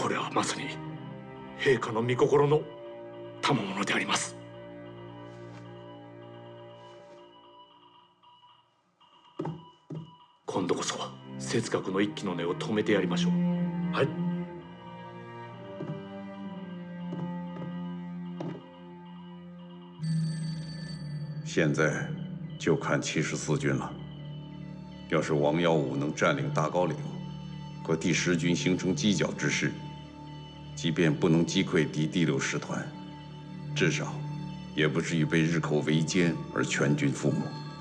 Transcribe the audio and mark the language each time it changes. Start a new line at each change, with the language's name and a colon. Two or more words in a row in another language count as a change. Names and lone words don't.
Japanese: まさに陛下の御心の賜物であります。今度こそ哲学の一気の根を止めてやりましょう。はい。
Chinese: 现在就看74军了。要是王耀武能占领大高岭，和第10军形成犄角之势，即便不能击溃敌第6师团，至少也不至于被日寇围歼而全军覆没。